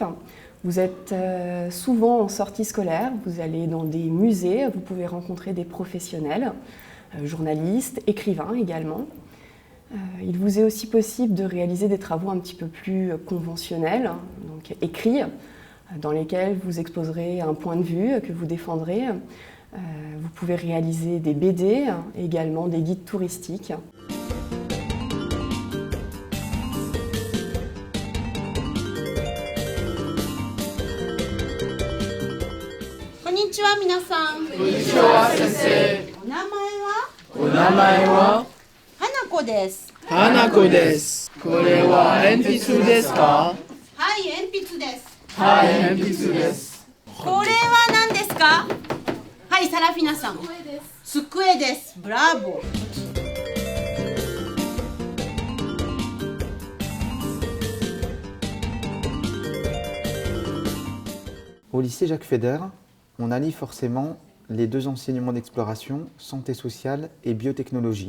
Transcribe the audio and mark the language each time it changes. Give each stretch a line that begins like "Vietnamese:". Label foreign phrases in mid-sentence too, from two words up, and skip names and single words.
French: Vous êtes souvent en sortie scolaire, vous allez dans des musées, vous pouvez rencontrer des professionnels, journalistes, écrivains également. Il vous est aussi possible de réaliser des travaux un petit peu plus conventionnels, donc écrits, dans lesquels vous exposerez un point de vue que vous défendrez. Vous pouvez réaliser des BD, également des guides touristiques.
Japanese: こんにちは、みなさん. こんにちは、先生. お名前は花子です. 花子です。これは鉛筆ですか? はい、鉛筆です. はい、鉛筆です. これは何ですか？はい、Sarafinaさん. 机です.
French: Bravo. Au lycée Jacques Fédère, on allie forcément les deux enseignements d'exploration, santé sociale et biotechnologie.